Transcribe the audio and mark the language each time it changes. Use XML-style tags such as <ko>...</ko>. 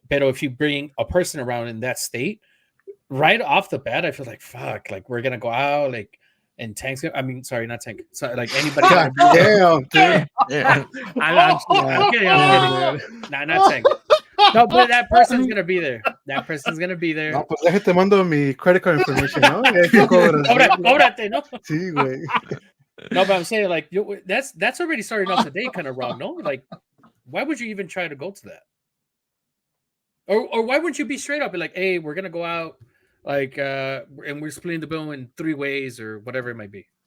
<en>But if you bring a person around in that state, right off the bat, I feel like fuck, like we're gonna go out, like and Tank's. I mean, sorry, not Tank. Sorry, like anybody. God damn, dude. Yeah. I'm kidding. I'm kidding. Nah, not Tank. No, but that person's gonna be there. That person's gonna be there.</en> <es>No, pues déjate mando mi</es> <en>credit card information,</en> <es>¿no? Y ahí te cobras, ¿no? Cóbrate, no? Sí, güey.</es> <en>No, but I'm saying like that's already starting off the day kind of wrong. No, like why would you even try to go to that? Or why wouldn't you be straight up and like, hey, we're gonna go out, like, and we're splitting the bill in 3 ways or whatever it might be.</en>